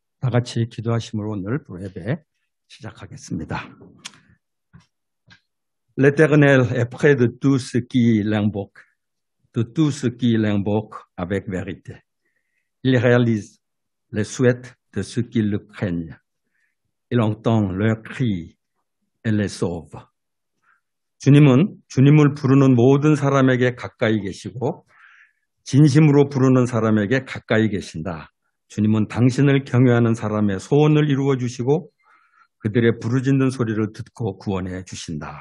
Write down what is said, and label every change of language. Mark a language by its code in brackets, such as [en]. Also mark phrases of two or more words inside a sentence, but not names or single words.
[ko] 같이 기도하심으로 오늘 예배 시작하겠습니다. [fr] L'Éternel est près de tous ceux qui l'invoquent, de tous ceux qui l'invoquent avec vérité. Il réalise les souhaits de ceux qui le craignent. Il entend leurs cris et les sauve. [ko] 주님은 주님을 부르는 모든 사람에게 가까이 계시고 진심으로 부르는 사람에게 가까이 계신다. 주님은 당신을 경외하는 사람의 소원을 이루어 주시고 그들의 부르짖는 소리를 듣고 구원해 주신다.